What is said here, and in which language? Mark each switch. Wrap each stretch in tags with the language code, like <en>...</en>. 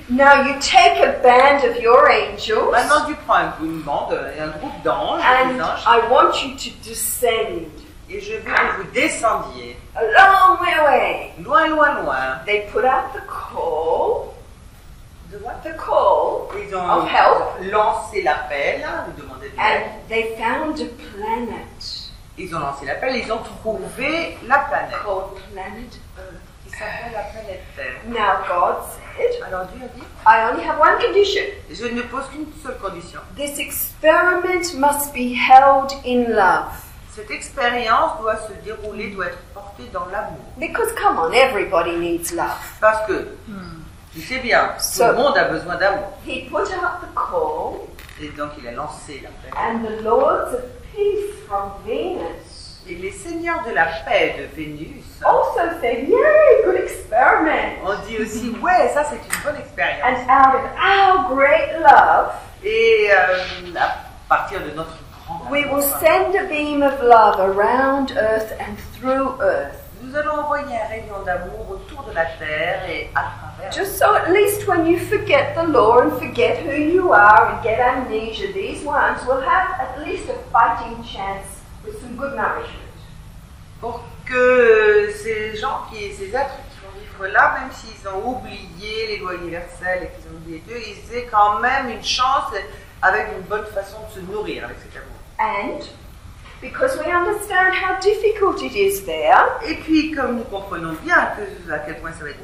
<en>now you take a band of your angels,</en> <fr>maintenant tu prends une bande, un groupe d'anges,</fr> <en>and</en> <fr>des anges,</fr> <en>I want you to descend</en> <fr>et je veux que vous descendiez,</fr> <en>a long way away.</en> <fr>loin, loin, loin.</fr> <en>They put out the call, De what? the call,</en> <fr>Ils ont</fr> <en>of help,</en> <fr>lancé l'appel, vous demandez de l'aide.</fr> <en>and they found a planet</en> <fr>Ils ont lancé l'appel, ils ont trouvé la planète,</fr> <en>called Planet Earth.</en> <fr>qui s'appelle la planète Terre.</fr> <en>Now God said,</en> <fr>Alors Dieu a dit,</fr> <en>I only have one condition.</en> <fr>je ne pose qu'une seule condition.</fr> <en>This experiment must be held in love.</en> <fr>Cette expérience doit se dérouler, doit être portée dans l'amour.</fr> <en>Because come on, everybody needs love.</en> <fr>Parce que, tu sais bien, tout le monde a besoin d'amour.</fr> <en>He put out the call,</en> <fr>Et donc il a lancé l'appel.</fr> <en>and the lords of peace from Venus</en> <fr>Et les seigneurs de la paix de Vénus</fr> <en>also said, yay, good experiment.</en> <fr>ont dit aussi, ouais, ça c'est une bonne expérience.</fr> <en>And out of our great love,</en> <fr>Et à partir de notre grande</fr> <en>We will send a beam of love around earth and through earth.</en> <fr>Nous allons envoyer un rayon d'amour autour de la terre et à travers.</fr> <en>Just so at least when you forget the law and forget who you are and get amnesia, these ones will have at least a fighting chance with some good nourishment.</en> <fr>Pour que ces êtres qui vont vivre là, même s'ils ont oublié les lois universelles et qu'ils ont oublié Dieu, ils aient quand même une chance avec une bonne façon de se nourrir avec cet amour.</fr> <en>And because we understand how difficult it is there,</en> <fr>Et puis, comme nous comprenons bien à quel point ça va être</fr>